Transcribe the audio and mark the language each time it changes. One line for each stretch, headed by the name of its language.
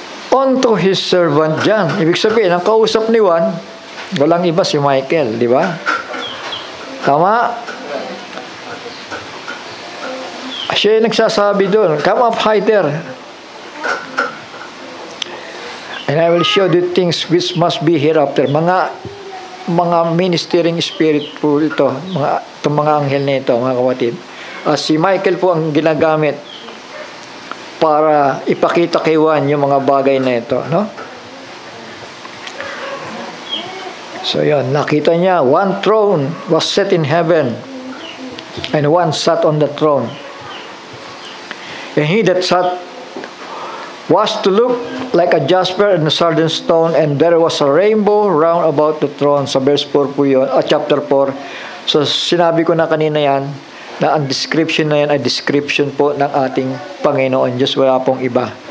English: Unto His servant John.
Filipino: Ibig sabihin, ang kausap ni Juan, walang iba si Michael, di ba? Tama? Siya yung nagsasabi doon,
English: come up higher. And I will show the things which must be hereafter.
Filipino: Mga ministering spirit po ito, itong mga anghel na ito, mga kapatid. Si Michael po ang ginagamit para ipakita kay Juan yung mga bagay na ito, no? So yun, nakita niya,
English: one throne was set in heaven, and one sat on the throne. And he that sat was to look like a jasper and a sardine stone, and there was a rainbow round about the throne.
Filipino: Sa verse 4 po yun, chapter 4. So sinabi ko na kanina yan, na ang description na yan ay description po ng ating Panginoon Diyos, wala pong iba.